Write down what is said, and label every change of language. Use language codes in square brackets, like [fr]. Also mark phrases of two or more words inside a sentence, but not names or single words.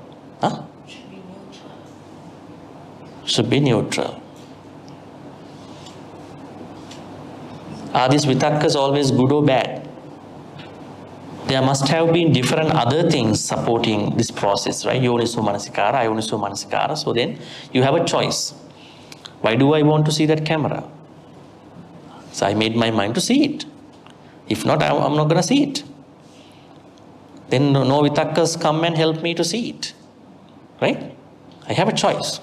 [en] Huh? Should be neutral. Should be neutral. Are these vitakkas always good or bad? There must have been different other things supporting this process, right? [pi] Yoniso manasikara, ayoniso manasikara. [en] So then you have a choice. Why do I want to see that camera? So I made my mind to see it. If not, I'm not going to see it. Then no vitakkas come and help me to see it. Right? I have a choice.